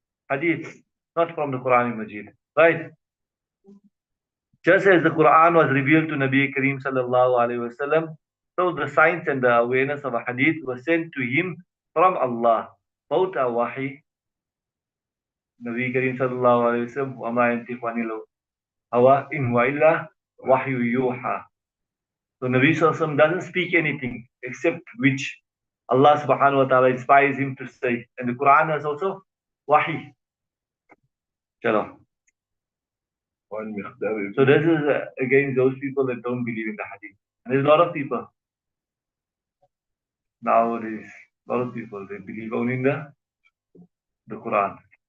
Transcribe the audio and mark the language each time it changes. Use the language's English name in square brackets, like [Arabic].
[English] Hadith, not from the Quran and Majid. Right? Just as the Quran was revealed to Nabi Kareem sallallahu alaihi wasallam, so the science and the awareness of a hadith was sent to him from Allah. Both are wahi. [Arabic] Nabi Kareem sallallahu alaihi wasallam, وَمَا يَنْتِقُ عَنِ الْهَوَىٰ إِنْ هُوَ إِلَّا وَحْيٌ يُوحَىٰ. [English] So Nabi sallallahu alaihi wasallam doesn't speak anything except which Allah subhanahu wa ta'ala inspires him to say. And the Quran is also wahi. Chalo. So this is against those people that don't believe in the hadith. And there's a lot of people nowadays, a lot of people, they believe only in the Quran.